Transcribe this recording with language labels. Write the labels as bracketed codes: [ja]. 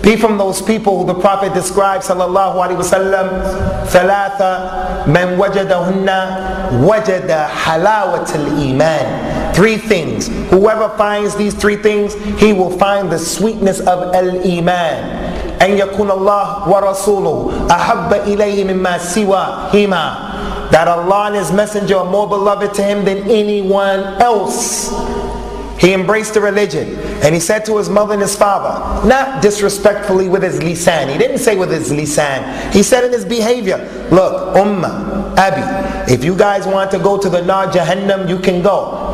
[en] Be from those people who the Prophet described sallallahu alaihi wasallam. [ar] Thalatha man wajadahunna wajada halawat al-iman. [en] 3 things. Whoever finds these 3 things, he will find the sweetness of al-iman. [ar] أن يكون الله ورسوله أحب إليه مما سواهما. [en] That Allah and His Messenger are more beloved to him than anyone else. He embraced the religion, and he said to his mother and his father, not disrespectfully with his lisan. He didn't say with his lisan. He said in his behavior, look, Ummah, Abi, if you guys want to go to the Nar Jahannam, you can go.